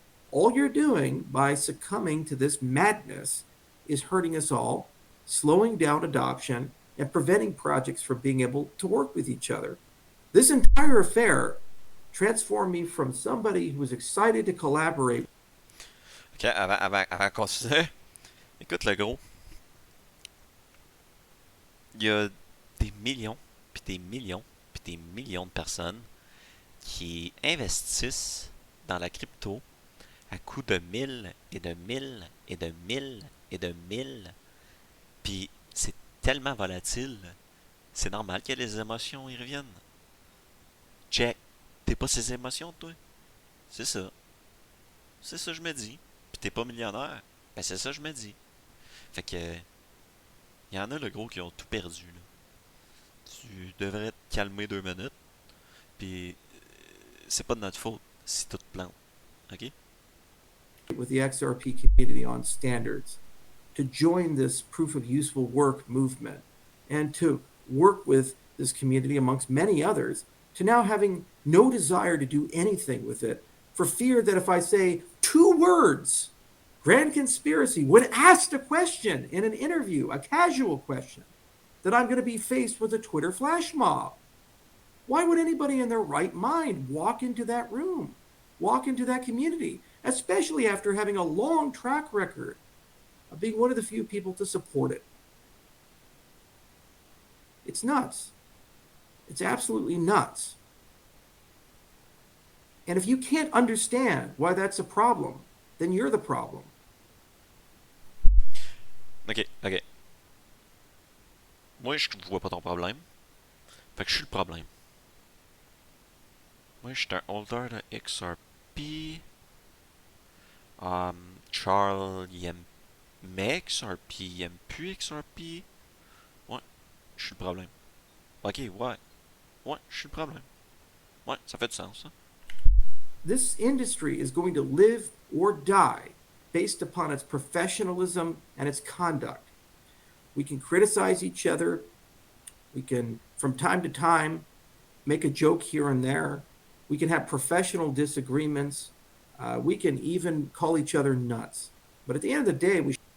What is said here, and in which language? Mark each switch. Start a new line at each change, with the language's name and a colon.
English: All you're doing by succumbing to this madness is hurting us all, slowing down adoption, and preventing projects from being able to work with each other. This entire affair transformed me from somebody who was excited to collaborate.
French: Ok, avant qu'on se... Écoute le gros, il y a des millions, puis des millions, puis des millions de personnes qui investissent dans la crypto à coût de 1000 et de 1000 et de 1000 et de 1000. Puis c'est tellement volatile, c'est normal que les émotions y reviennent. Check, t'es pas ces émotions, toi? C'est ça. C'est ça que je me dis. Puis t'es pas millionnaire? Ben c'est ça que je me dis. Fait que, il y en a le gros qui ont tout perdu, là. Tu devrais te calmer 2 minutes, puis c'est pas de notre faute si tout plante. Ok?
English: With the XRP community on standards, to join this proof of useful work movement, and to work with this community amongst many others, to now having no desire to do anything with it for fear that if I say 2 words, grand conspiracy, when asked a question in an interview, a casual question, that I'm going to be faced with a Twitter flash mob. Why would anybody in their right mind walk into that room, walk into that community, especially after having a long track record of being one of the few people to support it? It's nuts. It's absolutely nuts. And if you can't understand why that's a problem, then you're the problem.
French: Ok, ok. Moi, je vois pas ton problème. Fait que je suis le problème. Moi, je suis un holder de XRP. Charles, il aimait XRP, il aime plus XRP. Ouais, je suis le problème. Ok, ouais. Ouais, je suis le problème. Ouais, ça fait du sens, ça.
English: This industry is going to live or die based upon its professionalism and its conduct. We can criticize each other. We can, from time to time, make a joke here and there. We can have professional disagreements. We can even call each other nuts. But at the end of the day, we